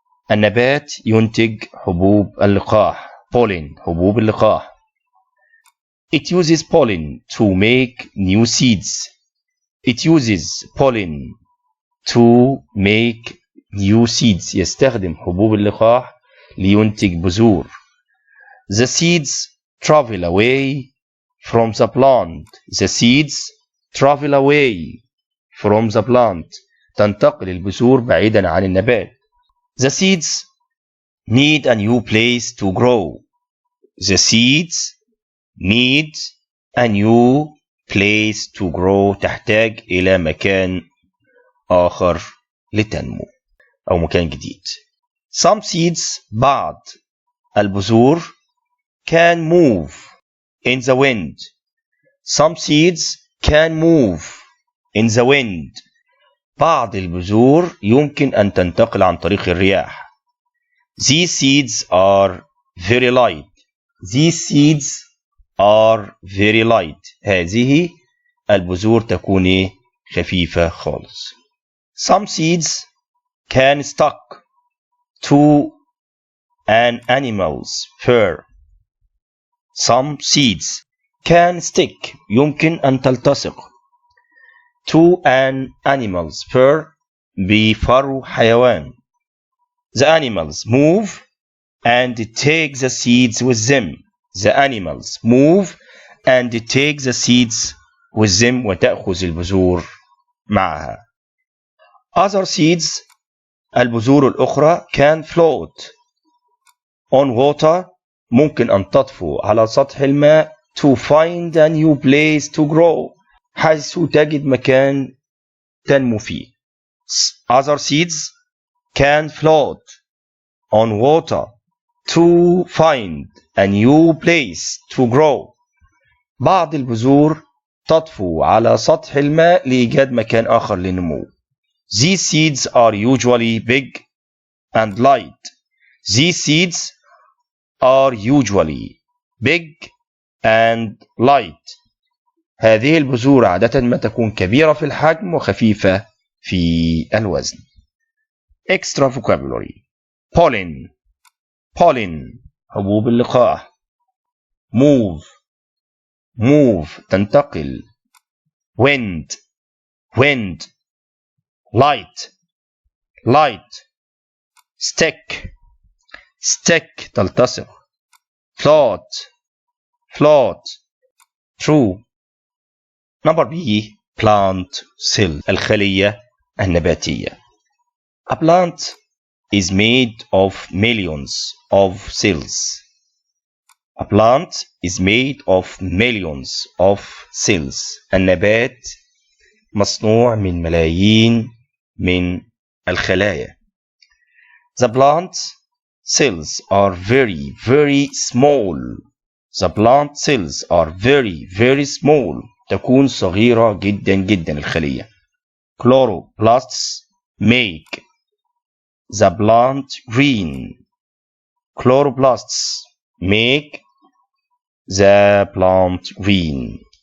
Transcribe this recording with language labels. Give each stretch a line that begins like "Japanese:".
Arabic: النبات ينتج حبوب اللقاح. Pollen. حبوب اللقاح.
English: It uses pollen to make new seeds. It uses pollen to make new seeds.
Arabic: يستخدم حبوب اللقاح لينتج بذور.
English: The seeds travel away from the plant. The seeds travel away from the plant.
Arabic: تنتقل البذور بعيدا عن النبات.
English: The seeds need a new place to grow. The seeds need a new place to grow.
Arabic: تحتاج إلى مكان آخر لتنمو أو مكان جديد.
English: Some seeds
Arabic: بعض البذور
English: can move in the wind. Some seeds can move in the wind.
Arabic: بعض البذور يمكن أن تنتقل عن طريق الرياح.
English: These seeds are very light. These seeds are very light.
Arabic: هذه البذور تكون خفيفة خالص.
English: Some seeds can stuck to an animal's fur. Some seeds can stick.
Arabic: يمكن أن تلتصق
English: to an animal's fur.
Arabic: بفرو حيوان.
English: The animals move and take the seeds with them. The animals move and take the seeds with them.
Arabic: وتأخذ البذور معها.
English: Other seeds
Arabic: البذور الأخرى
English: can float on water.
Arabic: ممكن أن تطفو على سطح الماء
English: to find a new place to grow.
Arabic: حيث تجد مكان تنمو فيه.
English: Other seeds can float on water to find a new place to grow.
Arabic: بعض البذور تطفو على سطح الماء لإيجاد مكان آخر للنمو.
English: These seeds are usually big and light. These seeds are usually big and light.
Arabic: هذه البذور عادة ما تكون كبيرة في الحجم وخفيفة في الوزن.
English: Extra vocabulary. Pollen. Pollen. حبوب اللقاح. Move. Move. تنتقل. Wind. Wind. Light. Light. Stick. Stick. تلتصق. Float. Float. True. Number B. Plant cell. الخلية النباتية. A plant is made of millions of cells. A plant is made of millions of cells.
Arabic: النبات مصنوع من ملايين من الخلايا.
English: The plant cells are very, very small. The plant cells are very, very small.
Arabic: تكون صغيرة جدا جدا الخلية.
English: Chloroplasts make the plant green. Chloroplasts make the plant green.